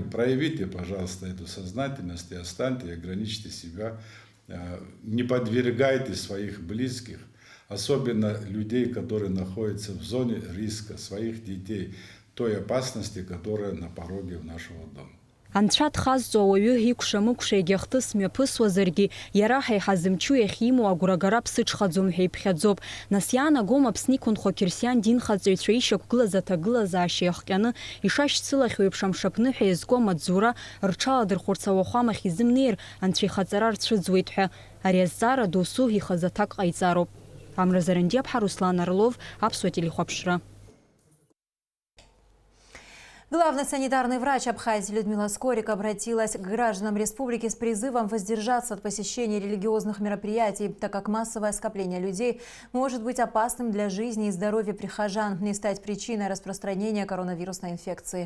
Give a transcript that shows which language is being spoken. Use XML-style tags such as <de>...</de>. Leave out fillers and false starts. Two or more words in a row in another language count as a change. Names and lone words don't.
<ru>Проявите, пожалуйста, эту сознательность и останьте, ограничьте себя. Не подвергайте своих близких, особенно людей, которые находятся в зоне риска, своих детей, той опасности, которая на пороге нашего дома.</ru> <ab>Анцәа дхазҵо ауаҩы икәша-мыкәша егьахҭыс мҩаԥысуазаргьы, иара ҳаиҳазымчу иахьимоу агәрагара ԥсыҽхаӡом ҳәа иԥхьаӡоп. Нас иаанагом Аԥсны иқәынхо ақьырсиан динхаҵаҩцәа ишьақәгылаз аҭагылазаашьа иахҟьаны, ишашьцылахьоу еиԥш амшаԥны ҳәа иазку амаҵзура рҽаладырхәырц ауахәамахь изымнеир, Анцәа ихаҵара рцәыӡуеит ҳәа. Ари азҵаара доусы ихаз аҭак ҟаиҵароуп. Амра Зарандиаԥҳа, Руслан Орлов, Аԥсуа телехәаԥшра.</ab> <ru>Главный санитарный врач Абхазии Людмила Скорик обратилась к гражданам республики с призывом воздержаться от посещения религиозных мероприятий, так как массовое скопление людей может быть опасным для жизни и здоровья прихожан и стать причиной распространения коронавирусной инфекции.</ru>